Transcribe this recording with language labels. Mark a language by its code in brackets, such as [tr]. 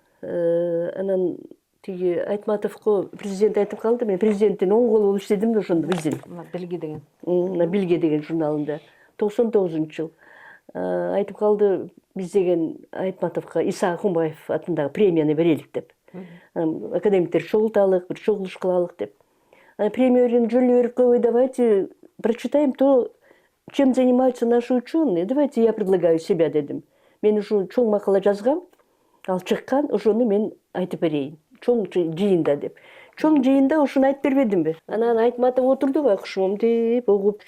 [ky] Анан тиги Айтматовго президент айтып калды, мен президенттин оң колу болуп иштедим да ошондо биздин. Билге деген. Билге деген журналында 99-жыл. Айтып калды, биз деген Айтматовго Иса Акунбаев атындагы премияны берелик деп. Академиктер чогулталык, бир чогулуш кылалык деп. Премияны жолу берип койбой, [ru] давайте прочитаем то, чем занимаются наши ученые. Давайте я предлагаю себя [ky] дедим. Мен ушу чоң макала жазгам, ал чыккан, ошону мен айтып берейин. Чоң жыйында деп. Чоң жыйында ошону айтып бербедимби? Анан Айтматов отурду байкушум деп угуп.